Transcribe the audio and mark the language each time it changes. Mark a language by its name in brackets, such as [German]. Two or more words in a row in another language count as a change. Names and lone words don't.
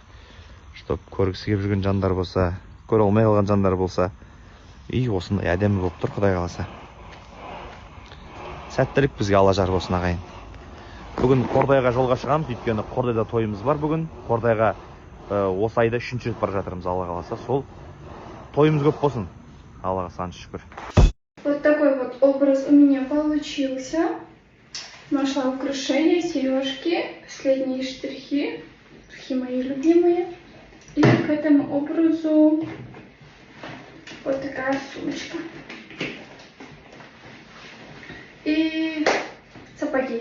[Kazakh] Чтоб көргісі келіп жүрген жандар болса, көре алмай қалған жандар болса, үй осындай әдемі болып тұр, Құдай қаласа. Сәттілік бізге Алла жар болсын, ағайын. Бүгін Қордайға жолға шығамыз, өйткені Қордайда тойымыз бар бүгін. Қордайға осы айда 3-ші рет бара жатырмыз, Алла қаласа. Сол тойымыз көп болсын, Аллаға саншы шүкір. [Russian] Вот такой вот образ у меня получился. Нашла украшения, сережки, последние штрихи мои любимые. И к этому образу вот такая сумочка. И сапоги.